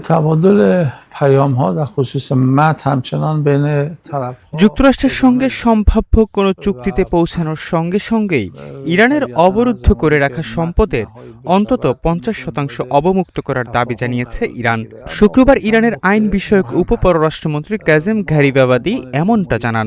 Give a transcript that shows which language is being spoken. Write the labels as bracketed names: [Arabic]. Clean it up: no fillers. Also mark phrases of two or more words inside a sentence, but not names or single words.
[Persian] تبادل پیام‌ها در خصوص متن همچنان بین طرف‌ها [Bangla] যুক্তরাষ্ট্রের সঙ্গে সম্ভাব্য কোনো চুক্তিতে পৌঁছানোর সঙ্গে সঙ্গেই ইরানের অবরুদ্ধ করে রাখা সম্পদের অন্তত ৫০% অবমুক্ত করার দাবি জানিয়েছে ইরান। শুক্রবার ইরানের আইন বিষয়ক উপপররাষ্ট্রমন্ত্রী কাজেম ঘারিবাবাদি এমনটা জানান।